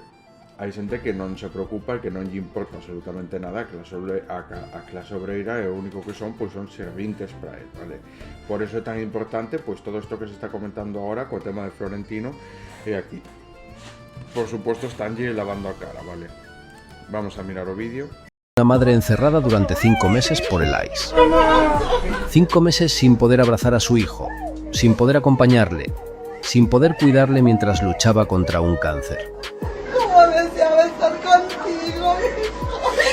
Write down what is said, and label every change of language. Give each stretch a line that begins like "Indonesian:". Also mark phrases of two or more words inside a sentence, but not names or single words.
Galician: Hai xente que non se preocupa e que non lle importa absolutamente nada, a clase obreira e o único que son pois son servintes para él, vale? Por eso é tan importante pois todo isto que se está comentando ahora co tema de Florentino, e aquí por suposto estánlle lavando a cara, vale? Vamos a mirar o vídeo.
Spanish: Una madre encerrada durante 5 meses por el ICE. 5 meses sin poder abrazar a su hijo, sin poder acompañarle, sin poder cuidarle mientras luchaba contra un cáncer. ¿Cómo deseaba estar contigo, hijo?